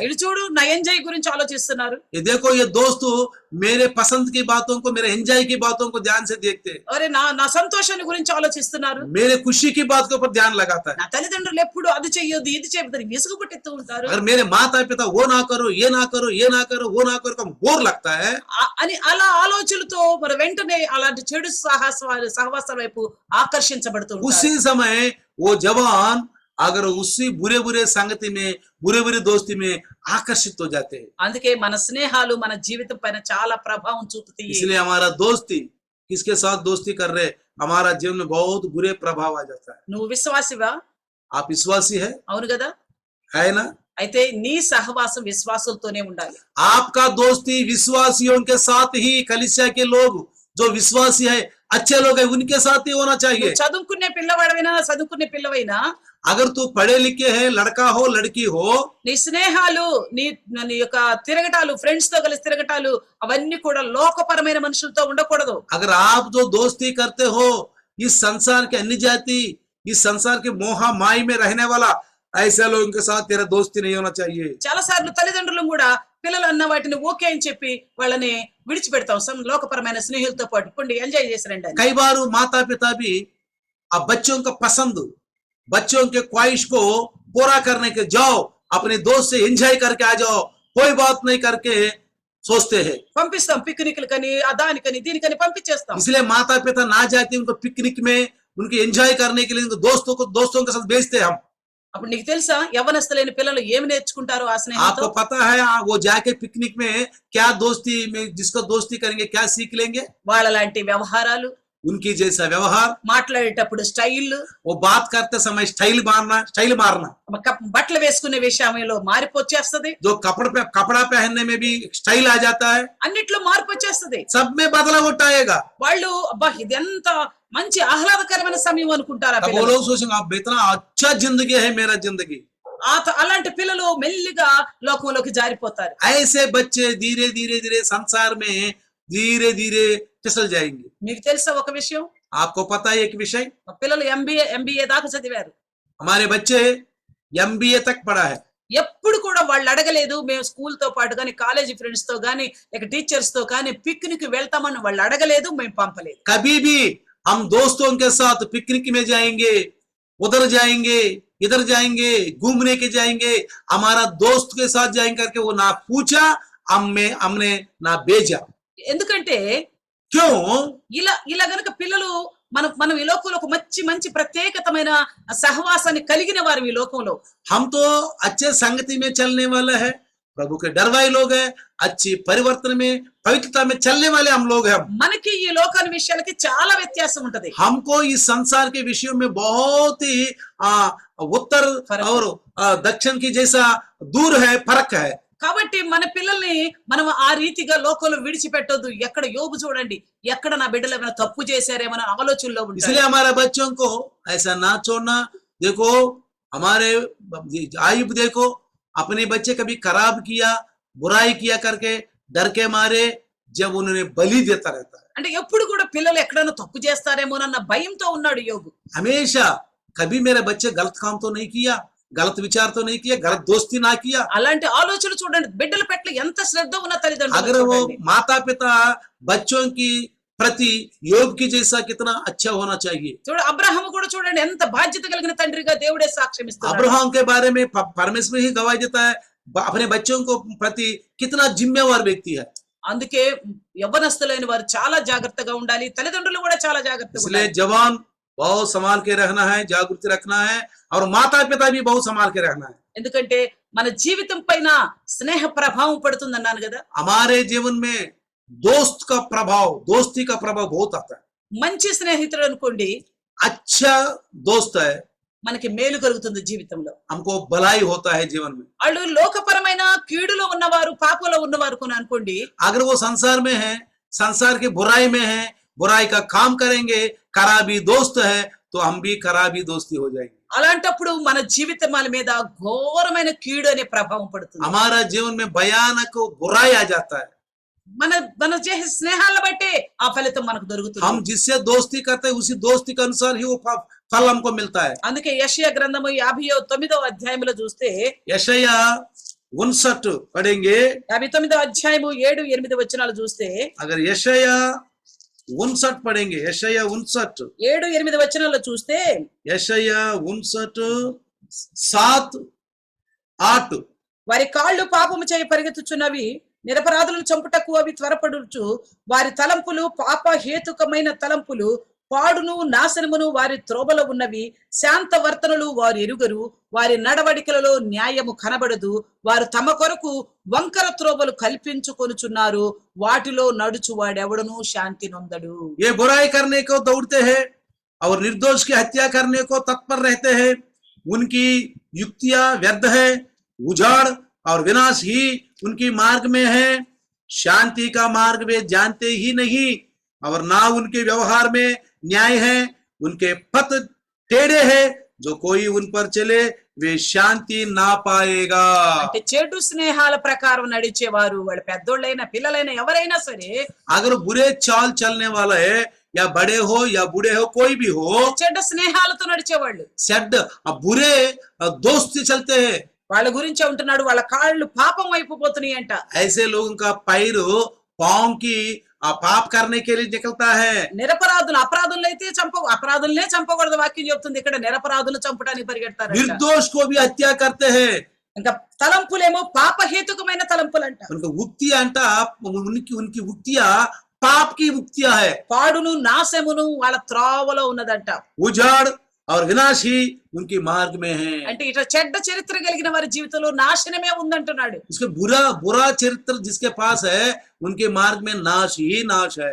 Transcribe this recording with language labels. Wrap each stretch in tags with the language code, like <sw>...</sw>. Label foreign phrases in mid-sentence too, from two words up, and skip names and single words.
<te>ఇటు చూడు నా ఎంజాయ్ గురించి ఆలోచిస్తున్నారు.</te> <hi>ये देखो ये दोस्त मेरे पसंद की बातों को, मेरे एंजॉय की बातों को ध्यान से देखते हैं,</hi> <te>అరే నా నా సంతోషాన్ని గురించి ఆలోచిస్తున్నారు.</te> <hi>मेरे खुशी की बात के ऊपर ध्यान लगाता है।</hi> <te>నా తల్లిదండ్రులు ఎప్పుడు అది చెయ్యొద్దు ఇది చెబుతారు విసుగు పుట్టిస్తూ ఉంటారు.</te> <hi>अगर मेरे माता पिता वो ना करो, ये ना करो, ये ना करो, वो ना करो, कम बोर लगता है।</hi> <te>అని అలా ఆలోచనలతో మరి వెంటనే అలాంటి చెడు సహవాసాల వైపు ఆకర్షించబడుతూ ఉంటారు.</te> <hi>उसी समय वो जवान अगर उसी बुरे बुरे संगति में, बुरे बुरे दोस्ती में आकर्षित हो जाते हैं।</hi> <te>అందుకే మన స్నేహాలు మన జీవితం పైన చాలా ప్రభావం చూపుతాయి.</te> <hi>इसलिए हमारा दोस्ती किसके साथ दोस्ती कर रहे, हमारा जीवन में बहुत बुरे प्रभाव आ जाता है।</hi> <te>నువ్వు విశ్వాసివా?</te> <hi>आप विश्वासी है</hi> <te>అవును కదా.</te> <hi>ना?</hi> <te>అయితే నీ సహవాసం విశ్వాసులతోనే ఉండాలి.</te> <hi>आपका दोस्ती विश्वासियों के साथ ही, कलीसिया के लोग जो विश्वासी है, अच्छे लोग है, उनके साथ ही होना चाहिए।</hi> <te>నువ్వు చదువుకునే పిల్లవాడైనా చదువుకునే పిల్లవైనా</te> <hi>अगर तू पढ़े लिखे है, लड़का हो लड़की हो,</hi> <te>నీ స్నేహాలు నీ నీ యొక్క తిరగటాలు ఫ్రెండ్స్ తో కలిసి తిరగటాలు అవన్నీ కూడా లోకపరమైన మనుషులతో ఉండకూడదు.</te> <hi>अगर आप जो दोस्ती करते हो इस संसार के अन्य जाति, इस संसार के मोह माई में रहने वाला ऐसे लोगों के साथ तेरा दोस्ती नहीं होना चाहिए।</hi> <te>చాలా సార్లు తల్లిదండ్రులు కూడా పిల్లలు అన్న వాటిని ఓకే అని చెప్పి వాళ్ళని విడిచిపెడతాం లోకపరమైన స్నేహితులతో పాటు పండి ఎంజాయ్ చేసి రండి అని.</te> <hi>कई बार माता पिता भी अब बच्चों का पसंद, बच्चों के ख्वाहिश को पूरा करने के जाओ, अपने दोस्त से एंजॉय करके आ जाओ, कोई बात नहीं करके सोचते हैं।</hi> <te>పంపిస్తాం పిక్నిక్లు కని దానికని దీనికని పంపించేస్తాం.</te> <hi>इसलिए माता पिता ना जाते उनको पिकनिक में, उनके एंजॉय करने के लिए उनको दोस्तों के साथ भेजते हम।</hi> <te>అప్పుడు నీకు తెలుసా యవ్వనస్తులైన పిల్లలు ఏమి నేర్చుకుంటారు ఆ స్నేహంతో?</te> <hi>आपको पता है वो जाके पिकनिक में क्या दोस्ती में, जिसको दोस्ती करेंगे क्या सीख लेंगे?</hi> <te>వాళ్ళ లాంటి వ్యవహారాలు,</te> <hi>उनकी जैसा व्यवहार,</hi> <te>మాట్లాడేటప్పుడు స్టైల్,</te> <hi>वो बात करते समय स्टाइल मारना,</hi> <te>బట్టలు వేసుకునే విషయంలో మార్పు వచ్చేస్తది.</te> <hi>जो कपड़ा पहनने में भी स्टाइल आ जाता है,</hi> <te>అన్నిట్లో మార్పు వచ్చేస్తది.</te> <hi>सब में बदलाव आएगा।</hi> <te>వాళ్ళు అబ్బా ఇదెంత మంచి ఆహ్లాదకరమైన సమయం అనుకుంటారు ఆ</te> <hi>तब वो</hi> <te>పిల్లలు.</te> <hi>लोग सोचेंगे अब इतना अच्छा जिंदगी है मेरा जिंदगी।</hi> <te>అలాంటి పిల్లలు మెల్లిగా లోకంలోకి జారిపోతారు.</te> <hi>ऐसे बच्चे धीरे धीरे धीरे संसार में धीरे धीरे फिसल जाएंगे।</hi> <te>మీకు తెలుసా ఒక విషయం?</te> <hi>आपको पता है एक विषय,</hi> <te>మా పిల్లలు ఎంబీఏ దాకా చదివారు.</te> <hi>हमारे बच्चे MBA तक पढ़ा है।</hi> <te>ఎప్పుడు కూడా వాళ్ళు అడగలేదు మేము స్కూల్ తో పాటు కానీ</te> <en>college friends</en> <te>తో కానీ లేక టీచర్స్ తో కానీ పిక్నిక్ వెళ్తామని వాళ్ళు అడగలేదు, మేము పంపలేదు.</te> <hi>कभी भी हम दोस्तों के साथ पिकनिक में जाएंगे, उधर जाएंगे, इधर जाएंगे, घूमने के जाएंगे, हमारा दोस्त के साथ जाएंगे करके वो ना पूछा, हमने ना भेजा।</hi> <te>ఎందుకంటే</te> <hi>क्यों?</hi> <te>ఇలా గనుక పిల్లలు మనం ఈ లోకంలో ఒక మంచి ప్రత్యేకతమైన సహవాసాన్ని కలిగిన వారు ఈ లోకంలో.</te> <hi>हम तो अच्छे संगति में चलने वाले हैं, प्रभु के डरवाई लोग हैं, अच्छी परिवर्तन में, पवित्रता में चलने वाले हम लोग हैं।</hi> <te>మనకి ఈ లోకాని విషయాలకి చాలా వ్యత్యాసం ఉంటది.</te> <hi>हमको इस संसार के विषयों में बहुत ही उत्तर और दक्षिण की जैसा दूर है, फर्क है।</hi> <te>కాబట్టి మన పిల్లల్ని మనం ఆ రీతిగా లోకంలో విడిచిపెట్టొద్దు. ఎక్కడ యోబు చూడండి, ఎక్కడ నా బిడ్డలు ఏమైనా తప్పు చేశారేమో ఆలోచనలో ఉంటారు.</te> <hi>इसलिए हमारे बच्चों को ऐसा ना छोड़ना। देखो हमारे आयुब, देखो अपने बच्चे कभी खराब किया, बुराई किया करके डर के मारे जब उन्होंने बलि देता रहता है।</hi> <te>అంటే ఎప్పుడు కూడా పిల్లలు ఎక్కడైనా తప్పు చేస్తారేమోనన్న భయంతో ఉన్నాడు యోబు.</te> <hi>हमेशा कभी मेरे बच्चे गलत काम तो नहीं किया, गलत विचार तो नहीं किया, गलत दोस्ती ना किया।</hi> <te>అలాంటి ఆలోచన చూడండి, బిడ్డల పట్ల ఎంత శ్రద్ధ ఉన్న తల్లిదండ్రులు</te> <hi>अगर वो</hi> <te>చూడండి.</te> <hi>माता पिता बच्चों की प्रति योग की जैसा कितना अच्छा होना चाहिए।</hi> <te>చూడు అబ్రహాము కూడా చూడండి ఎంత బాధ్యత కలిగిన తండ్రిగా దేవుడే సాక్ష్యం ఇస్తున్నాడు.</te> <hi>अब्राहम के बारे में परमेश्वर ही गवाही देता है, अपने बच्चों को प्रति कितना जिम्मेवार व्यक्ति है।</hi> <te>అందుకే యవ్వనస్తులైన వారు చాలా జాగ్రత్తగా ఉండాలి, తల్లిదండ్రులు కూడా చాలా జాగ్రత్తగా</te> <hi>इसलिए</hi> <te>ఉండాలి.</te> <hi>जवान बहुत संभाल के रहना है, जागृति रखना है, और माता पिता भी बहुत संभाल के रहना है।</hi> <te>ఎందుకంటే మన జీవితం పైన స్నేహ ప్రభావం పడుతుంది అన్నాను కదా.</te> <hi>हमारे जीवन में दोस्ती का प्रभाव बहुत आता है।</hi> <te>మంచి స్నేహితుడు అనుకోండి,</te> <hi>अच्छा दोस्त है,</hi> <te>మనకి మేలు కలుగుతుంది జీవితంలో.</te> <hi>हमको भलाई होता है जीवन में।</hi> <te>వాళ్ళు లోకపరమైన కీడులో ఉన్నవారు, పాపంలో ఉన్నవారు కొని అనుకోండి,</te> <hi>अगर वो संसार में है, संसार की बुराई में है, बुराई का काम करेंगे, खराबी दोस्त है, तो हम भी खराबी दोस्ती हो जाएंगे।</hi> <te>అలాంటప్పుడు మన జీవితాల మీద ఘోరమైన కీడు అనే ప్రభావం పడుతుంది.</te> <hi>हमारा जीवन में भयानक बुराई आ जाता है।</hi> <te>మన చేసే స్నేహాలను బట్టి ఆ ఫలితం మనకు దొరుకుతుంది.</te> <hi>हम जिससे दोस्ती करते हैं उसी दोस्ती के अनुसार ही वो फल हमको मिलता है।</hi> <te>అందుకే యెషయా గ్రంథము 59వ అధ్యాయములో చూస్తే</te> <hi>यशाया 59 पढ़ेंगे।</hi> <te>59వ అధ్యాయము 7-8 వచనాలు చూస్తే</te> <hi>अगर यशाया 59 पढ़ेंगे, यशाया 59,</hi> <te>7-8 వచనాల్లో చూస్తే</te> <hi>यशाया 59 7 8,</hi> <te>వారి కాళ్ళు పాపము చేయి పరిగెత్తుచున్నవి, నిరపరాధులను చంపుటకు అవి త్వరపడుచు, వారి తలంపులు పాప హేతుకమైన తలంపులు, పాడును నాశనమును వారి త్రోవలో ఉన్నవి, శాంత వర్తనలు వారు ఎరుగరు, వారి నడవడికలలో న్యాయము కనబడదు, వారు తమ కొరకు వంకర త్రోవలు కల్పించుకొనుచున్నారు, వాటిలో నడుచు వాడెవడను శాంతి నొందడు.</te> <hi>ये बुराई करने को दौड़ते हैं और निर्दोष की हत्या करने को तत्पर रहते हैं। उनकी युक्तियां व्यर्थ है, उजाड़ और विनाश ही उनकी मार्ग में है। शांति का मार्ग वे जानते ही नहीं और ना उनके व्यवहार में न्याय है। उनके पथ टेढ़े हैं, जो कोई उन पर चले वे शांति ना पाएगा।</hi> <te>అంటే చెడు స్నేహాల ప్రకారం నడిచేవారు, వాళ్ళ పెద్దోళ్ళైనా పిల్లలైనా ఎవరైనా సరే,</te> <hi>अगर बुरे चाल चलने वाला है, या बड़े हो या बूढ़े हो, कोई भी हो,</hi> <te>చెడ్డ స్నేహాలతో నడిచేవాళ్ళు,</te> <hi>सेड बुरे दोस्त से चलते हैं,</hi> <te>వాళ్ళ గురించే ఉంటున్నాడు. వాళ్ళ కాళ్ళు పాపం వైపు పోతున్నాయి అంట.</te> <hi>ऐसे लोगों का पैर पांव की पाप करने के लिए निकलता है।</hi> <te>నిరపరాధులు అపరాధులను అయితే అపరాధులనే చంపకూడదు వాక్యం చెప్తుంది. ఇక్కడ నిరపరాధులు చంపడానికి పరిగెడతారు.</te> <hi>निर्दोष को भी हत्या करते हैं।</hi> <te>ఇంకా తలంపులేమో పాపహేతుకమైన తలంపులంట.</te> <hi>उनका उक्ति अंट उनकी उक्तियां पाप की उक्तियां है।</hi> <te>పాడును నాశమును వాళ్ళ త్రోవలో ఉన్నదంట.</te> <hi>उजाड़ और विनाश ही उनकी मार्ग में है।</hi> <te>అంటే ఇట్లా చెడ్డ చరిత్ర కలిగిన వారి జీవితంలో నాశనమే ఉందంటున్నాడు.</te> <hi>उसके बुरा चरित्र जिसके पास है, उनके मार्ग में नाश ही नाश है।</hi>